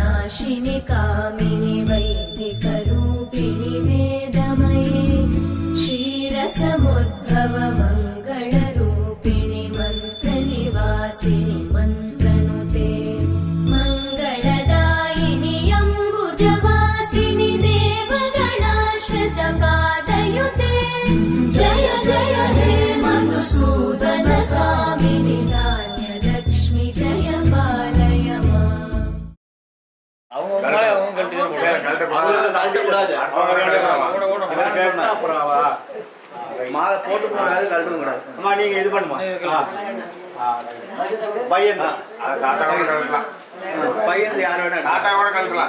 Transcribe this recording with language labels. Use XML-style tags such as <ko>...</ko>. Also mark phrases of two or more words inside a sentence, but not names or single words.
<sa>नाशिनि कामिनि वैदिकरूपिणि वेदमये क्षीरसमुद्भव मङ्गलरूपिणि मन्त्रनिवासिनि मन्त्रनुते मङ्गलदायिनि अम्बुजवासिनि देवगणाश्रितपादयुते जय जय हे मधुसूदन कामिनि धान्यलक्ष्मि जय पालय माम्</sa> <ta>மாலை போட்டு கூடாது கழட்டும் கூடாது. அம்மா நீங்க இது பண்ணுமா பையன் பையன் யார் வேணா தாத்தா கூட கழட்டலாம்.</ta>